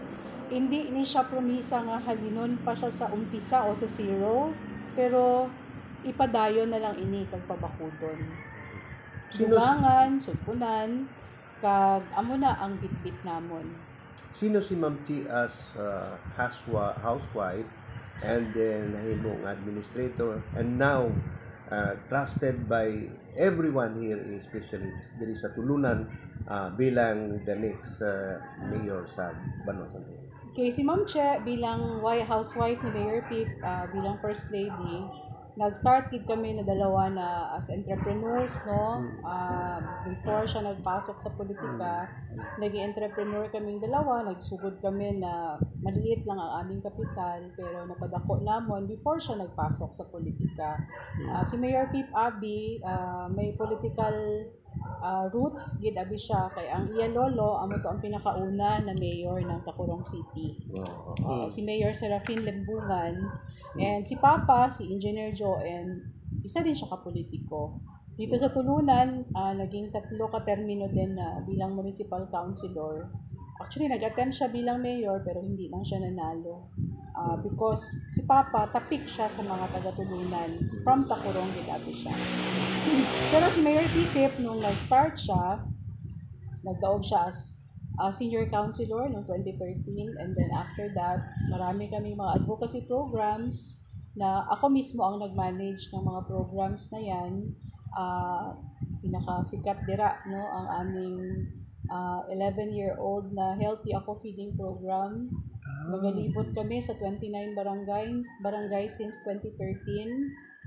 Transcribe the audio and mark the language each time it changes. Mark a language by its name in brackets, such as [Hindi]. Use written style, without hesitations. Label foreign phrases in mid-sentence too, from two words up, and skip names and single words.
[Hiligaynon] Hindi ni siya promisa nga halinon pa siya sa umpisa o sa zero, pero ipadayon na lang ini kag pabakudon. Dugangan, sulpunan, kag amo na ang bitbit namon. [Filipino] Sino si [English] Ma'am Chi as housewife and then nahimong administrator and now trusted by everyone here, [Hiligaynon] especially diri sa Tulunan, bilang [English] the next mayor [Hiligaynon] sa Banwa Santo? Okay, si Ma'am Che bilang housewife ni Mayor Pip, bilang First Lady, nag-start gid kami na dalawa na [English] as entrepreneurs, [Hiligaynon] no? Before siya nagpasok sa politika, [Filipino] naging entrepreneur kaming dalawa, [Hiligaynon] nagsugod kami na [Filipino] maliit lang ang aming kapital, [Hiligaynon] pero napadako namon before siya nagpasok sa politika. Si Mayor Pip Abi, may political roots gid abi siya, kay ang iya lolo amo to ang pinakauna na mayor ng Tacurong City. Si Mayor Serafin Lembungan, and si Papa, si Engineer Joe, and isa din siya kapolitiko. [Filipino] Dito sa Tulunan, naging 3 ka-termino din na bilang [English] municipal councilor. [Filipino] Actually, nag-attempt siya bilang mayor pero hindi lang siya nanalo. Because si Papa, tapik siya sa mga taga-Tulunan. [Hiligaynon] From Tacurong, gitabi siya. Pero si Mayor Pipip, nung nag-start siya, nagdaog siya [English] as senior councilor [Hiligaynon] noong 2013. [English] And then after that, [Filipino] marami kami mga [English] advocacy programs [Filipino] na ako mismo ang nag-manage ng mga programs na yan. [Hiligaynon] Pinakasikat dira, no, ang aming 11-year-old na Healthy Ako Feeding Program. Nagalibot kami sa 29 barangays since 2013.